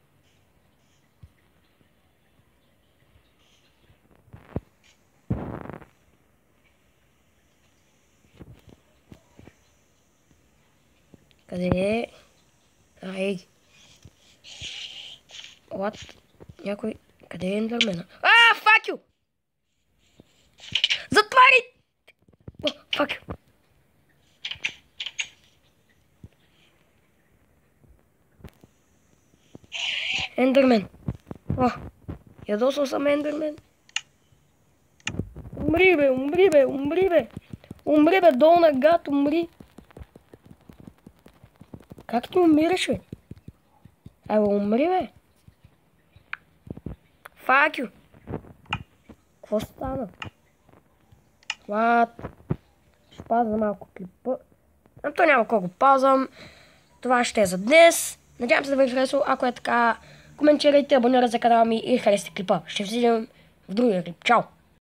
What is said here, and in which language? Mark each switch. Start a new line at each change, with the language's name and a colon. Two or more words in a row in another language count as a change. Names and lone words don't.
Bulgarian: Къде е? Ей! What? Някой... Къде е ендърмена?
English: Fuck you! Затваряй! Fuck you!
Bulgarian: Ендърмен! Ядосал съм ендърмен! Умри, бе! Умри, бе, долна гад, умри! Как ти умираш, бе? Умри, бе!
English: Fuck you!
Bulgarian: Какво стана? What? Ще паза малко клипа. То няма колко пазвам. Това ще е за днес. Надявам се да ви е харесало. Ако е така, коментирайте, абонирайте за канала ми и харесайте клипа. Ще видим в другия клип. Чао!